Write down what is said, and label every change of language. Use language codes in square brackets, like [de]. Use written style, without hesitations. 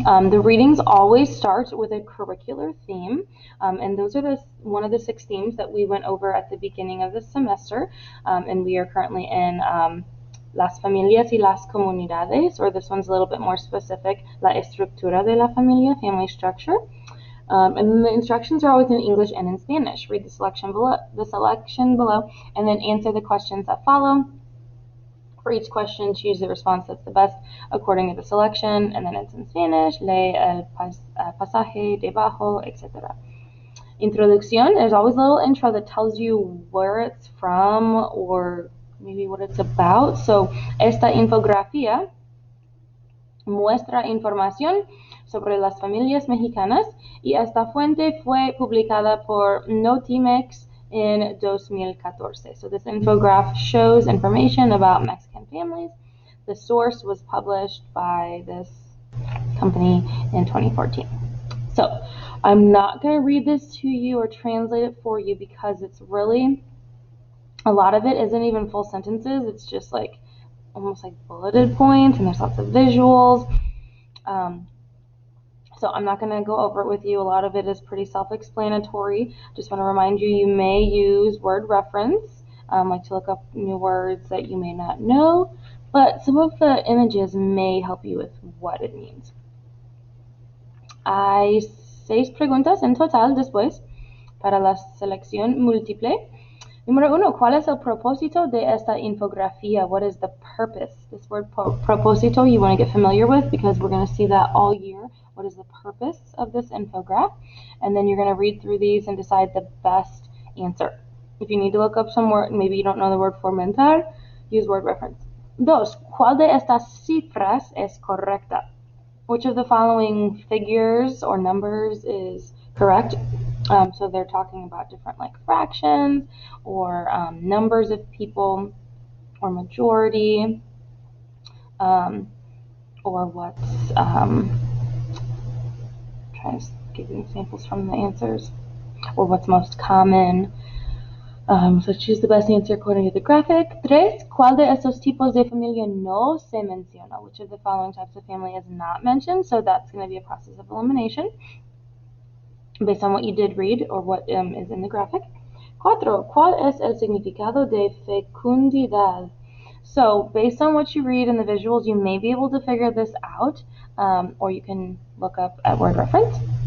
[en] The readings always start with a curricular theme, and those are one of the 6 themes that we went over at the beginning of the semester, and we are currently in [es] las familias y las comunidades, [en] or this one's a little bit more specific, [es] la estructura de la familia, [en] family structure. And the instructions are always in English and in Spanish. Read the selection below, and then answer the questions that follow. For each question, choose the response that's the best according to the selection, and then it's in Spanish. [es] Lee el pasaje debajo, etc. [en] Introducción, there's always a little intro that tells you where it's from or maybe what it's about. [es] So, esta infografía muestra información sobre las familias mexicanas y esta fuente fue publicada por Notimex [en] in 2014. So this infograph shows information about Mexican families. The source was published by this company in 2014. So I'm not going to read this to you or translate it for you because it's really, a lot of it isn't even full sentences. It's just like almost like bulleted points, and there's lots of visuals. So I'm not going to go over it with you. A lot of it is pretty self-explanatory. Just want to remind you, you may use word reference, like to look up new words that you may not know, but some of the images may help you with what it means. [es] Hay 6 preguntas en total después para la selección múltiple. Número 1, ¿cuál es el propósito de esta infografía? [en] What is the purpose? This word propósito you want to get familiar with because we're going to see that all year. What is the purpose of this infograph? And then you're going to read through these and decide the best answer. If you need to look up some word, maybe you don't know the word fomentar, use word reference. [es] 2, ¿cuál de estas cifras es correcta? [en] Which of the following figures or numbers is correct? So they're talking about different like fractions or numbers of people or majority or what's trying to give you examples from the answers or what's most common. So choose the best answer according to the graphic. [es] 3, ¿cuál de estos tipos de familia no se menciona? [en] Which of the following types of family is not mentioned? So that's going to be a process of elimination based on what you did read or what is in the graphic. [es] 4, ¿cuál es el significado de fecundidad? [en] So based on what you read in the visuals, you may be able to figure this out, or you can look up at word reference.